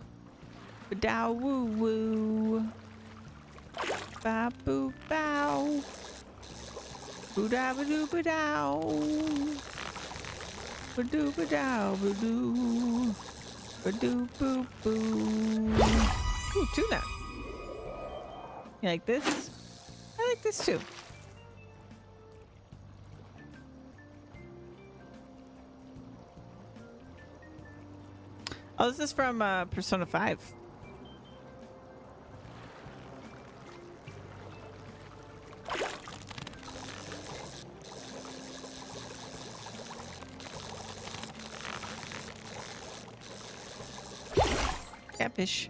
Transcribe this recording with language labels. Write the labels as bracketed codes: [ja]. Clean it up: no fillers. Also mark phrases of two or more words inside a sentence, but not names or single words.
[en] Ba woo woo. Ba boo bow. Boo da ba doo ba dow. Ba doo ba dow ba doo. Ba doo boo boo. Ooh, tuna. You like this? I like this too. Oh, this is from Persona 5. Catfish.